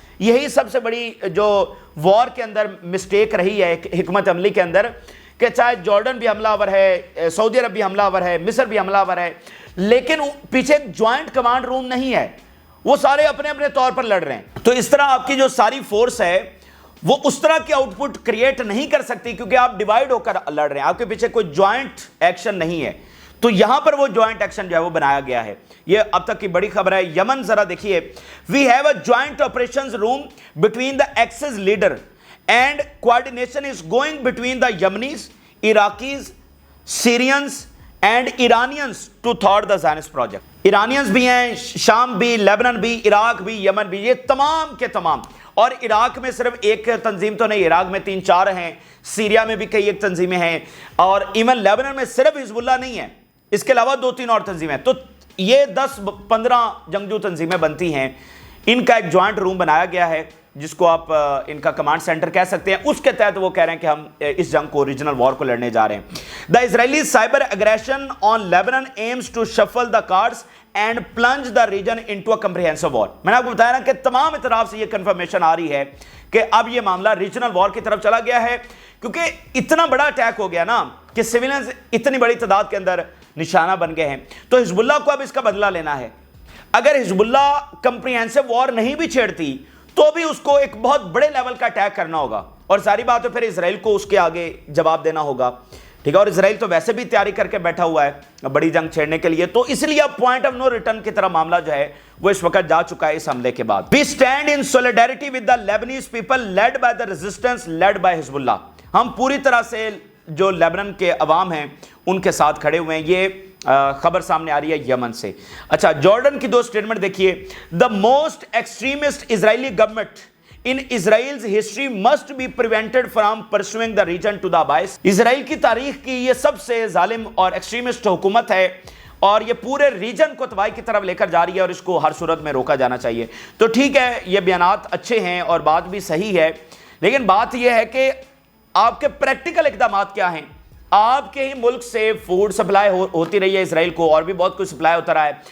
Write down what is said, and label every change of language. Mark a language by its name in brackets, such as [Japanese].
[Urdu] یہی سب سے بڑی جو وار کے اندر مسٹیک رہی ہے حکمت عملی کے اندر، کہ چاہے جارڈن بھی حملہ آور ہے، سعودی عرب بھی حملہ آور ہے، مصر بھی حملہ آور ہے، لیکن پیچھے ایک جوائنٹ کمانڈ روم نہیں ہے، وہ سارے اپنے اپنے طور پر لڑ رہے ہیں. تو اس طرح آپ کی جو ساری فورس ہے وہ اس طرح کی آؤٹ پٹ کریٹ نہیں کر سکتی کیونکہ آپ ڈیوائیڈ ہو کر لڑ رہے ہیں، آپ کے پیچھے کوئی جوائنٹ ایکشن نہیں ہے. تو یہاں پر وہ جوائنٹ ایکشن جو ہے وہ بنایا گیا ہے. یہ اب تک کی بڑی خبر ہے. یمن ذرا دیکھیے، [English] We have a joint operations room between the axis leader and coordination is going between the Yemenis, Iraqis, Syrians and Iranians to thwart the Zionist project. [Urdu] ایرانینز بھی ہیں، شام بھی، لیبنان بھی، عراق بھی، یمن بھی، یہ تمام کے تمام. اور عراق میں صرف ایک تنظیم تو نہیں، عراق میں 3-4 ہیں، سیریا میں بھی کئی ایک تنظیمیں ہیں، اور ایون لیبنان میں صرف حزب اللہ نہیں ہے، اس کے علاوہ 2-3 اور تنظیمیں. تو یہ 10-15 جنگجو تنظیمیں بنتی ہیں. ان کا ایک جوائنٹ روم بنایا گیا ہے جس کو آپ ان کا کمانڈ سینٹر کہہ سکتے ہیں. اس کے تحت وہ کہہ رہے ہیں کہ ہم اس جنگ کو ریجنل وار کو لڑنے جا رہے ہیں. [English] The Israeli cyber aggression on Lebanon aims to shuffle the cards and plunge the region into a comprehensive war. [Urdu] میں نے آپ کو بتایا نا کہ تمام اطراف سے یہ کنفرمیشن آ رحی ہے کہ اب یہ معاملہ ریجنل وار کی طرف چلا گیا ہے، کیونکہ اتنا بڑا اٹیک ہو گیا نا کہ سویلینز اتنی بڑی تعداد کے اندر نشانہ بن گئے ہیں. تو حزب اللہ کو اب اس کا بدلہ لینا ہے. اگر حزب اللہ کمپریہنسو وار نہیں بھی چھیڑتی تو بھی اس کو ایک بہت بڑے لیول کا اٹیک کرنا ہوگا، اور ساری بات ہے پھر اسرائیل کو اس کے آگے جواب دینا ہوگا. ٹھیک ہے، اور اسرائیل تو ویسے بھی تیاری کر کے بیٹھا ہوا ہے بڑی جنگ چھیڑنے کے لیے. تو اس لیے اب پوائنٹ آف نو ریٹرن کی طرح معاملہ جو ہے وہ اس وقت جا چکا ہے اس حملے کے بعد. [English] We stand in solidarity with the Lebanese people led by the resistance led by Hezbollah. [Urdu] ہم پوری طرح سے جو لیبنان کے عوام ہیں ان کے ساتھ کھڑے ہوئے ہیں. یہ خبر سامنے آ رہی ہے یمن سے. اچھا جارڈن کی 2 سٹیٹمنٹ دیکھیے. [English] The most extremist Israeli government in Israel's history must be prevented from pursuing the region to the abyss. [Urdu] اسرائیل کی تاریخ کی یہ سب سے ظالم اور ایکسٹریمسٹ حکومت ہے اور یہ پورے ریجن کو تباہی کی طرف لے کر جا رہی ہے اور اس کو ہر صورت میں روکا جانا چاہیے. تو ٹھیک ہے، یہ بیانات اچھے ہیں اور بات بھی صحیح ہے، لیکن بات یہ ہے کہ آپ کے پریکٹیکل اقدامات کیا ہیں؟ آپ کے ہی ملک سے فوڈ سپلائی ہوتی رہی ہے اسرائیل کو، اور بھی بہت کچھ سپلائی ہوتا رہا ہے.